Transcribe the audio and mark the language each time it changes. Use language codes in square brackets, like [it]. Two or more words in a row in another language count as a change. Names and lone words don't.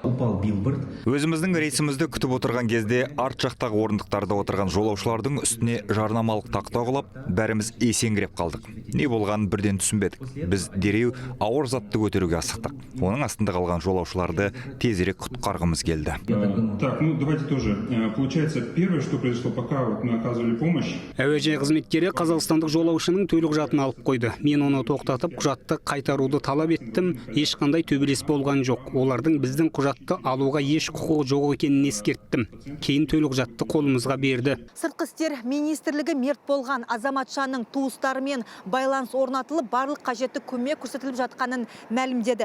[kk] Өзіміздің рейсімізді күтіп отырған кезде арт жақтағы орындықтарда отырған жолаушылардың үстіне жарнамалық тақта құлап, бәріміз есеңгіреп қалдық. Не болғанын бірден түсінбедік. Біз дереу ауыр затты көтеруге асықтық. Оның астында қалған жолаушыларды тезірек құтқарғымыз келді. [ru] Так, давайте тоже. Получается, первое, что произошло, пока мы оказывали помощь. [kk] Әуежай қызметкері қазақстандық жолаушының төлқұжатын алып қойды. Мен оны тоқтатып, құжатты қайтаруды талап еттім. Ешқандай төбелес болған жоқ. Олардың біздің құжатты алуға еш құқығы жоқ екенін ескерттім. Кейін төлқұжатты қолымызға берді. Сыртқы істер министрлігі мерт болған азаматшаның туыстарымен байланыс орнатылып, барлық қажетті көмек көрсетіліп жатқанын мәлімдеді.